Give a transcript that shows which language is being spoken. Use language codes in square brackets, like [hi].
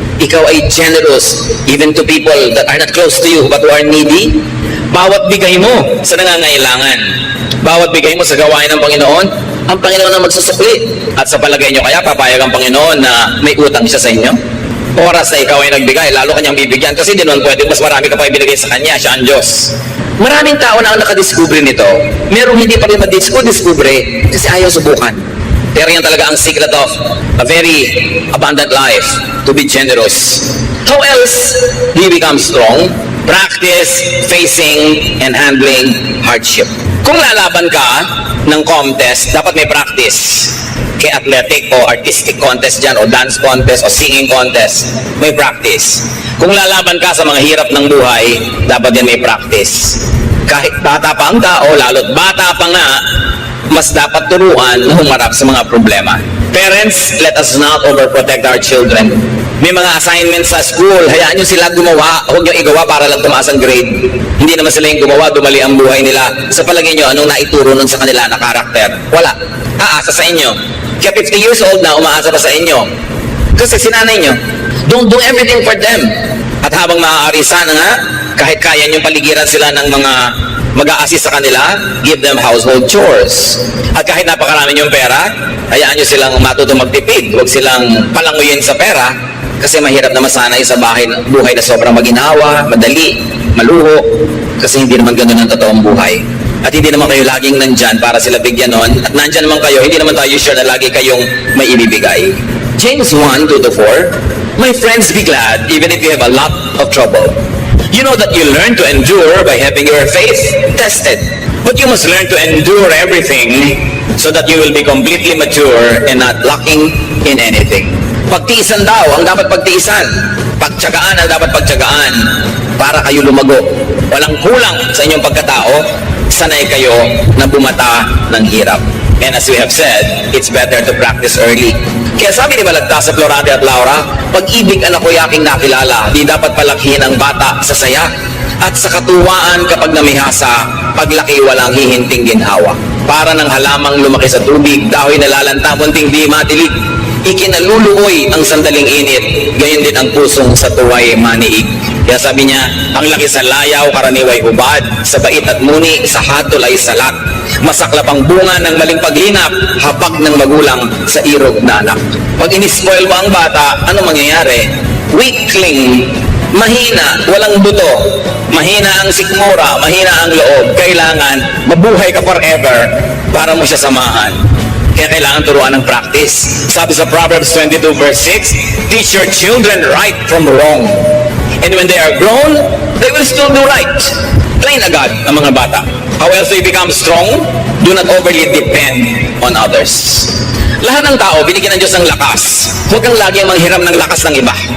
[en] Ikaw ay generous, even to people that are not close to you but who are needy. [tl] Bawat bigay mo sa nangangailangan, bawat bigay mo sa gawain ng Panginoon, ang Panginoon ang magsusukli. At sa palagay nyo kaya, papayag ang Panginoon na may utang siya sa inyo? Oras na ikaw ay nagbigay, lalo kanyang bibigyan kasi di naman pwede, mas marami ka pa ibinigay sa kanya, siya ang Diyos. Maraming tao na ang nakadiscover nito. Merong hindi pa rin madiscover kasi ayaw subukan. Pero yan talaga ang [en] secret of a very abundant life, to be generous. How else do you become strong? Practice facing and handling hardship. [tl] Kung lalaban ka ng contest, dapat may practice. Kay athletic o artistic contest dyan, o dance contest, o singing contest, may practice. Kung lalaban ka sa mga hirap ng buhay, dapat din may practice. Kahit bata pa ang tao, lalo't bata pa nga, mas dapat turuan na humarap sa mga problema. [en] Parents, let us not overprotect our children. [tl] May mga assignments sa school, hayaan nyo sila gumawa, huwag nyo igawa para lang tumaas ang grade. Hindi naman sila yung gumawa, dumali ang buhay nila. Sa palagay nyo, anong naituro nun sa kanila na karakter? Wala. Aasa sa inyo. Kaya 50 years old na, umaasa pa sa inyo. Kasi sinanay nyo, [en] don't do everything for them. [tl] At habang maaari sana nga, kahit kaya nyo paligiran sila ng mga mag-a-assist sa kanila, [en] give them household chores. [tl] At kahit napakarami yung pera, hayaan nyo silang matutong magtipid. Huwag silang palanguyin sa pera kasi mahirap na masanay sa buhay na sobrang maginhawa, madali, maluho, kasi hindi naman ganun ang totoong buhay. At hindi naman kayo laging nandyan para sila bigyan nun. At nandyan naman kayo, hindi naman tayo sure na lagi kayong may ibibigay. [en] James 1:2-4, my friends, be glad even if you have a lot of trouble. You know that you learn to endure by having your faith tested. But you must learn to endure everything so that you will be completely mature and not lacking in anything. [tl] Pagtiisan daw ang dapat pagtiisan. Pagtiyagaan ang dapat pagtiyagaan para kayo lumago. Walang kulang sa inyong pagkatao, sanay kayo na bumata ng hirap. [en] And as we have said, it's better to practice early. [tl] Kaya sabi ni Balagtas sa Florante at Laura, pag-ibig anak ko'y aking nakilala, di dapat palakhin ang bata sa saya at sa katuwaan kapag namihasa, paglaki walang hihinting ginhawa. Para ng halamang lumaki sa tubig, dahil nalalanta, munting di matilig. Ikinaluluoy ang sandaling init, gayon din ang pusong sa tuway maniig. Kaya sabi niya, ang laki sa layaw, karaniway hubad, sa bait at muni, sa hatol ay salat. Masaklap ang bunga ng maling paglinap, hapag ng magulang sa irog na anak. Pag inispoil mo ang bata, ano mangyayari? Weakling, mahina, walang buto, mahina ang sikmura, mahina ang loob. Kailangan mabuhay ka forever para mo siya samahan. Kaya kailangan turuan ng practice. Sabi sa [en] Proverbs 22:6, teach your children right from wrong. And when they are grown, they will still do right. [tl] Plain agad ang mga bata. [en] How else they become strong? Do not overly depend on others. [tl] Lahat ng tao, binigyan ng Diyos ng lakas. Huwag kang laging manghiram ng lakas ng iba.